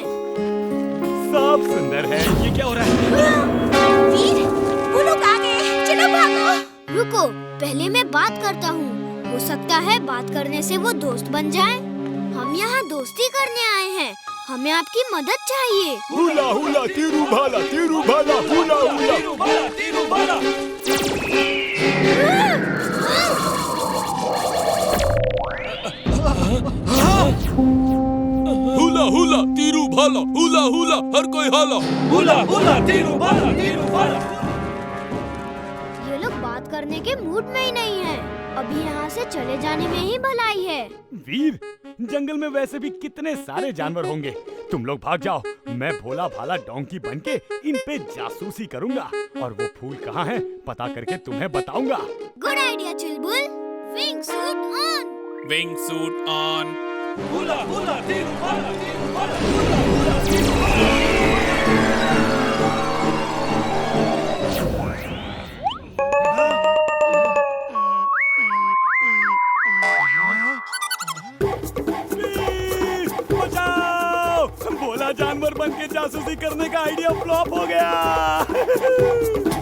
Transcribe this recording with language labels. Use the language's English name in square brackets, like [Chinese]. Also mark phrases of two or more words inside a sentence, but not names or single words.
[Hindi] सब सुंदर है। ये क्या हो रहा है? वीर, वो लोग आ गए, चलो भागो। रुको, पहले मैं बात करता हूँ। हो सकता है बात करने से वो दोस्त बन जाए। हम यहाँ दोस्ती करने आए हैं, हमें आपकी मदद चाहिए। हुला हुला तीरू भाला, हुला हुला तीरू भाला। हुला हुला तीरू भाला, हुला हुला हर कोई हाला, हुला हुला तीरू भाला, तीरू भाला। ये लोग बात करने के मूड में ही नहीं है। अभी यहाँ से चले जाने में ही भलाई है। वीर, जंगल में वैसे भी कितने सारे जानवर होंगे। तुम लोग भाग जाओ, मैं भोला भाला डोंकी बनके इन पे जासूसी करूंगा और वो फूल कहाँ हैं पता करके तुम्हें बताऊंगा। [English] good idea Chulbul. wing suit on. wing suit on. हुला हुला तीरू भाला, तीरू भाला, हुला हुला तीरू भाला। [Hindi] बचाओ! भोला जानवर बन के जासूसी करने का [English] idea flop [Hindi] हो गया।